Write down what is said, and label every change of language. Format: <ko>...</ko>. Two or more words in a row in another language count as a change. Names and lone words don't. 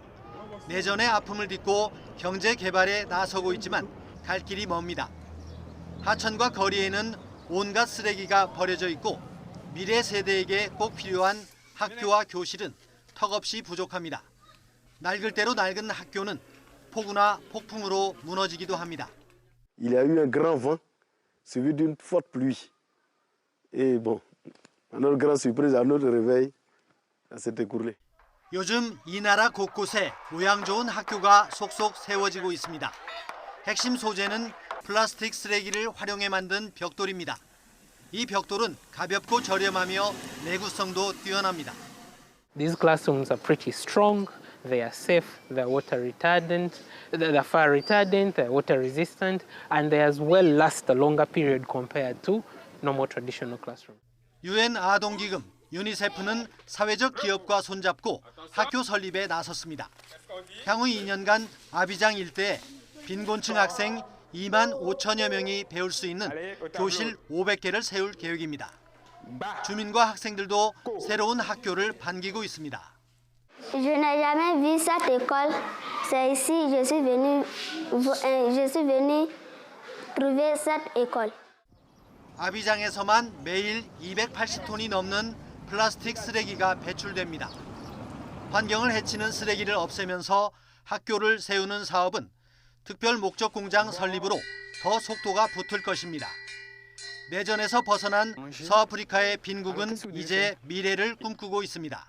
<ko>내전의 아픔을 딛고 경제 개발에 나서고 있지만 갈 길이 멉니다. 하천과 거리에는 온갖 쓰레기가 버려져 있고 미래 세대에게 꼭 필요한 학교와 교실은 턱없이 부족합니다. 낡을 대로 낡은 학교는 폭우나 폭풍으로 무너지기도 합니다.</ko> <fr>Il y a eu un grand vent suivi d'une forte pluie. Et bon, à notre grande surprise, à notre réveil, ça s'est écoulé.</fr> <ko>요즘 이 나라 곳곳에 모양 좋은 학교가 속속 세워지고 있습니다. 핵심 소재는 플라스틱 쓰레기를 활용해 만든 벽돌입니다. 이 벽돌은 가볍고 저렴하며 내구성도 뛰어납니다.</ko> <en>These classrooms are pretty strong. they are safe, they're water retardant, they're fire retardant, they're water resistant, and they as well last a longer period compared to normal traditional classroom.</en> <ko>UN 아동기금 유니세프는 사회적 기업과 손잡고 학교 설립에 나섰습니다. 향후 2년간 아비장 일대에 빈곤층 학생 2만 5천여 명이 배울 수 있는 교실 500개를 세울 계획입니다. 주민과 학생들도 새로운 학교를 반기고 있습니다.</ko> <fr>Je n'ai jamais vu cette école. C'est ici je suis venu trouver cette école.</fr> <ko>아비장에서만 매일 280톤이 넘는 플라스틱 쓰레기가 배출됩니다. 환경을 해치는 쓰레기를 없애면서 학교를 세우는 사업은 특별 목적 공장 설립으로 더 속도가 붙을 것입니다. 내전에서 벗어난 서아프리카의 빈국은 이제 미래를 꿈꾸고 있습니다.</ko>